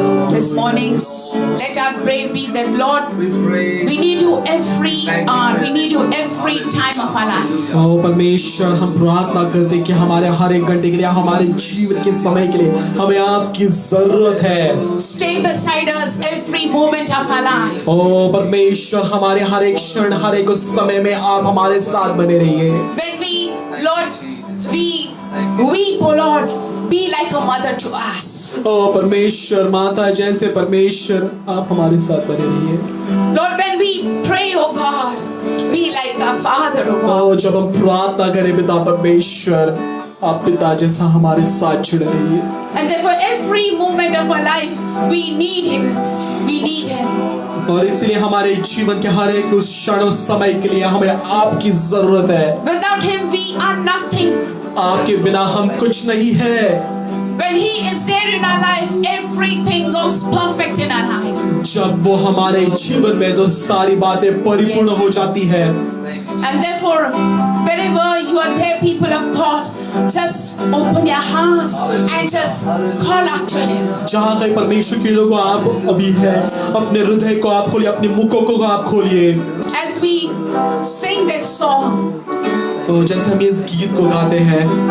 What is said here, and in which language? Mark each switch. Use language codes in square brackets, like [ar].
[en] This morning, let our prayer be that, Lord, we need you every hour, we need you every time of our life. [hi] ओ परमेश्वर, हम प्रार्थना करते कि हमारे हर एक घंटे के लिए, हमारे जीवन के समय के लिए हमें आपकी जरूरत है। [en] Stay beside us every moment of our life. [hi] ओ परमेश्वर, हमारे हर एक क्षण, हर एक उस समय में आप हमारे साथ बने रहिए। [en] When we, Lord, we weep, oh Lord, be like a mother to us. [hi] ओ परमेश्वर, माता जैसे परमेश्वर आप हमारे साथ बने रहिए। [en] Lord, when we pray, oh God, be like our Father, oh God. [hi] ओ जब हम प्रार्थना करें पिता परमेश्वर, आप पिता जैसा हमारे साथ जुड़े रहिए। [en] And therefore, every moment of our life, we need Him. We need Him. [hi] और इसलिए हमारे जीवन के हर एक उस क्षण, उस समय के लिए हमें आपकी जरूरत है। [en] Without Him, we are nothing. [hi] आपके बिना हम कुछ नहीं है। [en] When He is there in our life, everything goes perfect in our life. [hi] जब वो हमारे जीवन में तो सारी बातें परिपूर्ण हो जाती है। [en] And therefore, wherever you are there, people of God, just open your hearts and just call out to Him. [hi] जहाँ कहीं परमेश्वर के लोग आप अभी हैं, अपने हृदय को आप खोलिए, अपने मुखों को आप खोलिए। [en] As we sing this song, [hi] तो जैसे हम इस गीत को गाते हैं,